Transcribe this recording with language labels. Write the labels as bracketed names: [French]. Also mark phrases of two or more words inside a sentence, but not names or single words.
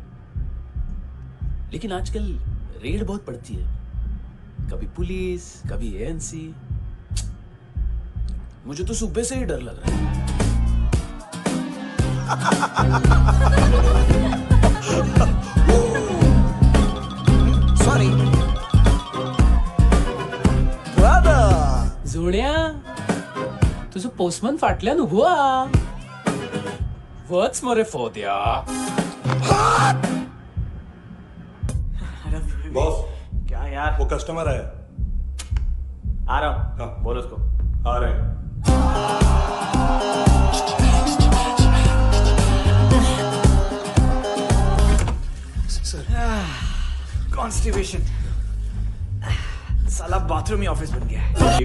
[Hindi] लेकिन आजकल रेड बहुत पड़ती है, कभी पुलिस, कभी एएनसी। मुझे तो सुबह से ही डर लग रहा है। [English] sorry brother. [Konkani] जोड्या, तुझं पोस्टमन फाटल्यान उभो हा. वच मरे फोद्या. [Hindi] बॉस, क्या यार? वो कस्टमर है। आ रहा हूँ। हाँ, बोलो उसको। आ रहे हैं। कॉन्स्टिपेशन, साला बाथरूम ही ऑफिस बन गया है।